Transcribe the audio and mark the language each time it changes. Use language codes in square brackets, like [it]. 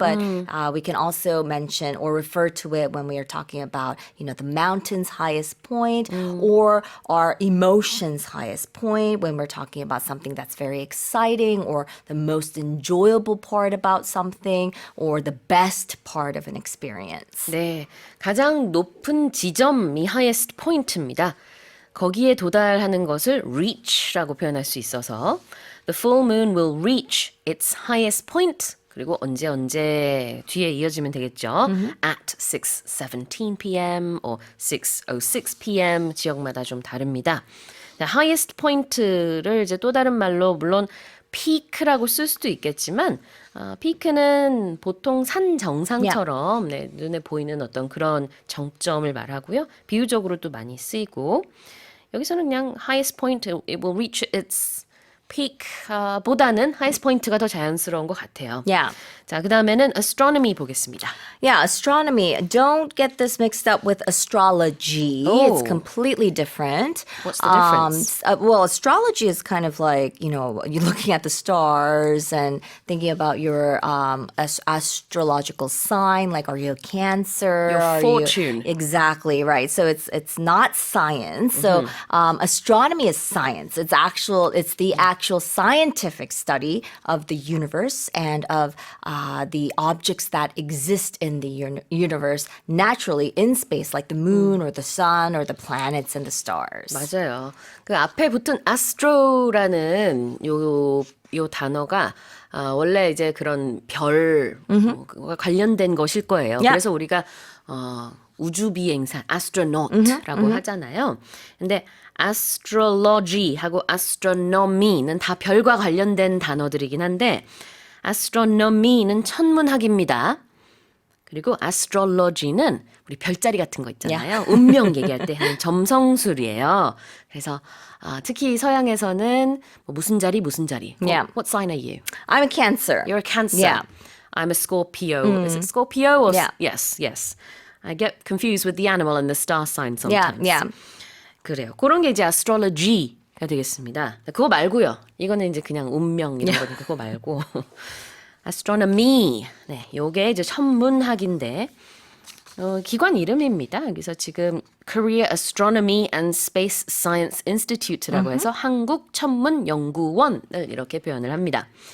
[en] But we can also mention or refer to it when we are talking about the mountain's highest point or our emotions' highest point when we're talking about something that's very exciting or the most enjoyable part about something or the best part of an experience. [ko] 네, 가장 높은 지점이 highest point입니다. 거기에 도달하는 것을 reach라고 표현할 수 있어서 [en] the full moon will reach its highest point. [ko] 그리고 언제 뒤에 이어지면 되겠죠. [en] At 6:17 p.m. or 6:06 p.m. [ko] 지역마다 좀 다릅니다. highest point를 이제 또 다른 말로 물론 peak라고 쓸 수도 있겠지만 peak는 보통 산 정상처럼 네, 눈에 보이는 어떤 그런 정점을 말하고요. 비유적으로 또 많이 쓰이고 여기서는 그냥 highest point, [en] it will reach its peak [ko] 보다는 highest point가 더 자연스러운 것 같아요. [en] Yeah. [ko] 자, 그 다음에는 astronomy 보겠습니다. [en] Yeah, astronomy. Don't get this mixed up with astrology. Oh. It's completely different. What's the difference? Well, astrology is kind of like, you're looking at the stars and thinking about your astrological sign, like are you a Cancer? Your Are fortune. Exactly, right. So it's not science. So astronomy is science. It's the actual scientific study of the universe and of the objects that exist in the universe naturally in space, like the moon or the sun or the planets and the stars. [ko] 맞아요. 그 앞에 붙은 astro라는 요 단어가 원래 이제 그런 별과 관련된 것일 거예요. [en] Yeah. [ko] 그래서 우리가 우주 비행사 astronaut라고 하잖아요. 근데 astrology하고 astronomy는 다 별과 관련된 단어들이긴 한데 astronomy는 천문학입니다. 그리고 astrology는 우리 별자리 같은 거 있잖아요. 운명 얘기할 때 하는 점성술이에요. 그래서 특히 서양에서는 무슨 자리. [en] Yeah. What sign are you? I'm a Cancer. You're a Cancer. Yeah. I'm a Scorpio. Is it Scorpio or Yeah. Yes. I get confused with the animal and the star sign sometimes. Yeah. [ko] 그래요. 그런 게 이제 astrology가 되겠습니다. 그거 말고요. 이거는 이제 그냥 운명 이런 거니까 그거 말고 astronomy. 네, 요게 이제 천문학인데 기관 이름입니다. 그래서 지금 Korea Astronomy and Space Science Institute라고 해서 한국 천문연구원을 이렇게 표현을 합니다.